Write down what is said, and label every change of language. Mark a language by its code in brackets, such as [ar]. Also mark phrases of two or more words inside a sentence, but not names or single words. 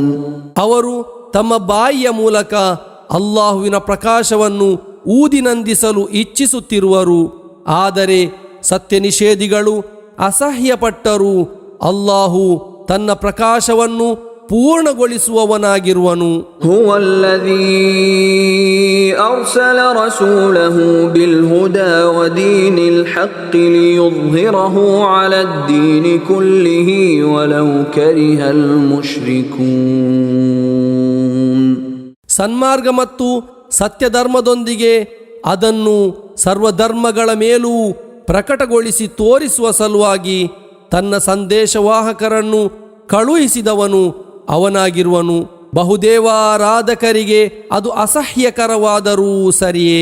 [kn] ಅವರು ತಮ್ಮ ಬಾಯಿಯ ಮೂಲಕ ಅಲ್ಲಾಹುವಿನ ಪ್ರಕಾಶವನ್ನು ಊದಿನಂದಿಸಲು ಇಚ್ಛಿಸುತ್ತಿರುವರು. ಆದರೆ ಸತ್ಯ ನಿಷೇಧಿಗಳು ಅಸಹ್ಯಪಟ್ಟರು. ಅಲ್ಲಾಹು ತನ್ನ ಪ್ರಕಾಶವನ್ನು ಪೂರ್ಣಗೊಳಿಸುವವನಾಗಿರುವನು. [ar] هو الذي أرسل رسوله بالهدى ودين الحق ليظهره على الدين كله ولو كره المشركون. [kn] ಸನ್ಮಾರ್ಗ ಮತ್ತು ಸತ್ಯಧರ್ಮದೊಂದಿಗೆ ಅದನ್ನು ಸರ್ವಧರ್ಮಗಳ ಮೇಲೂ ಪ್ರಕಟಗೊಳಿಸಿ ತೋರಿಸುವ ಸಲುವಾಗಿ ತನ್ನ ಸಂದೇಶವಾಹಕರನ್ನು ಕಳುಹಿಸಿದವನು ಅವನಾಗಿರುವನು. ಬಹುದೇವಾರಾಧಕರಿಗೆ ಅದು ಅಸಹ್ಯಕರವಾದರೂ ಸರಿಯೇ.